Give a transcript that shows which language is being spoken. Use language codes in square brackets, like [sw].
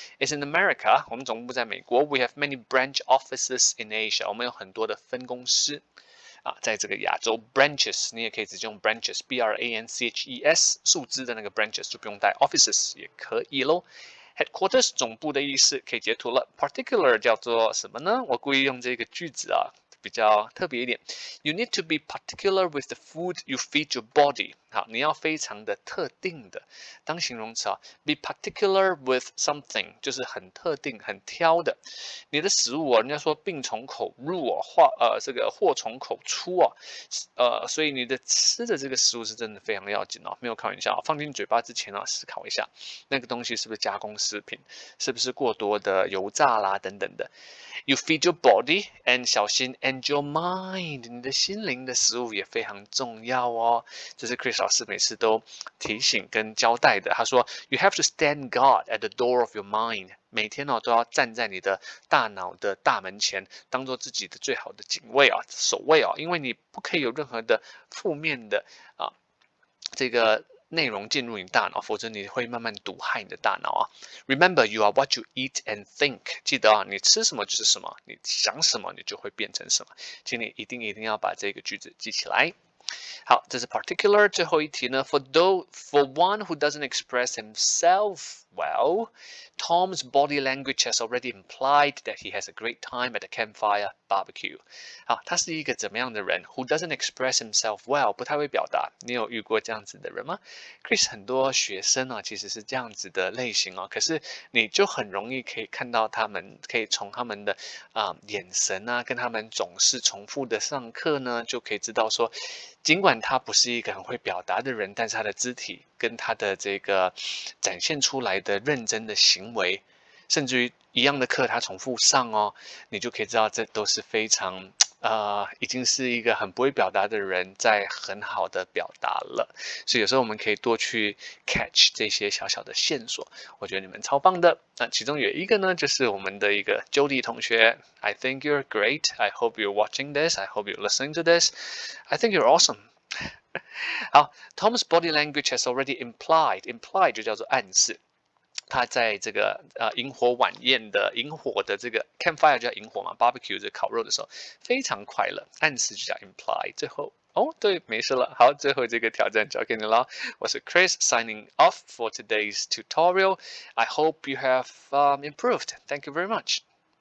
[en] It's in America， [zh] 我们总部在美国。 [en] We have many branch offices in Asia， [zh] 我们有很多的分公司在这个亚洲 branches， 你也可以直接用 branches，branches，数字的那个 branches 就不用带 offices 也可以咯。 Headquarters 总部的意思可以截图了 ，particular 叫做什么呢？我故意用这个句子比较特别一点。 [en] You need to be particular with the food you feed your body。 [zh] 好，你要非常的特定的当形容词 [en] be particular with something [zh] 就是很特定、很挑的。你的食物人家说病从口入这个祸从口出所以你的吃的这个食物是真的非常要紧没有开玩笑放进嘴巴之前思考一下，那个东西是不是加工食品，是不是过多的油炸啦等等的。 [en] You feed your body and [zh] 小心 [en] and your mind， [zh] 你的心灵的食物也非常重要这是 Chris 老师每次都提醒跟交代的。他说 [en] You have to stand guard at the door of your mind， [zh] 每天都要站在你的大脑的大门前，当做自己的最好的警卫守卫因为你不可以有任何的负面的这个内容进入你大脑，否则你会慢慢毒害你的大脑 [en] Remember, you are what you eat and think。 [zh] 记得你吃什么就是什么，你想什么你就会变成什么。请你一定要把这个句子记起来。好，这是 particular。最后一题呢 [en] for one who doesn't express himself well, Tom's body language has already implied that he has a great time at the campfire barbecue。 [zh] 好，他是一个怎么样的人 ？ [en] Who doesn't express himself well， [zh] 不太会表达。你有遇过这样子的人吗 ？Chris 很多学生其实是这样子的类型可是你就很容易可以看到他们，可以从他们的眼神跟他们总是重复的上课呢，就可以知道说，尽管他不是一个很会表达的人，但是他的肢体跟他的这个展现出来的认真的行为，甚至于一样的课他重复上哦，你就可以知道这都是非常已经是一个很不会表达的人在很好的表达了。所以有时候我们可以多去 catch 这些小小的线索，我觉得你们超棒的。那其中有一个呢，就是我们的一个 Jody 同学 [en] I think you're great. I hope you're watching this. I hope you're listening to this. I think you're awesome. [zh] 好 [en] Tom's body language has already implied [zh] 就叫做暗示。他在这个萤火晚宴的萤火的这个 campfire 就叫萤火嘛 ，barbecue 这烤肉的时候非常快乐，暗示就叫 imply。最后对，没事了。好，最后这个挑战交给你了。我是 [en] Chris signing off for today's tutorial. I hope you have improved. Thank you very much.